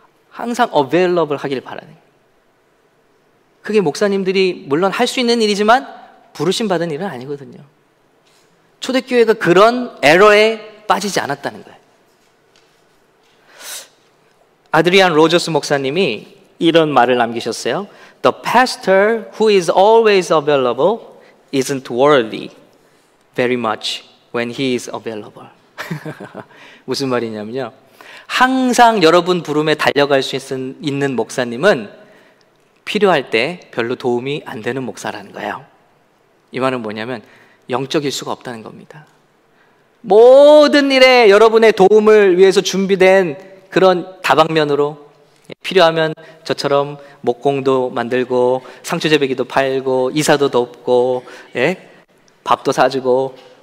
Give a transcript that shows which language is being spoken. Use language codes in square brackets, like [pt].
[ko] 항상 available 하길 바라는. 그게 목사님들이 물론 할 수 있는 일이지만 부르심 받은 일은 아니거든요. 초대교회가 그런 에러에 빠지지 않았다는 거예요. 아드리안 로저스 목사님이 이런 말을 남기셨어요. [en] The pastor who is always available isn't worthy very much when he is available. [ko] 무슨 말이냐면요, 항상 여러분 부름에 달려갈 수 있는 목사님은 필요할 때 별로 도움이 안 되는 목사라는 거예요. 이 말은 뭐냐면 영적일 수가 없다는 겁니다. 모든 일에 여러분의 도움을 위해서 준비된 그런 다방면으로, 필요하면 저처럼 목공도 만들고 상추재배기도 팔고 이사도 돕고, 예? 밥도 사주고.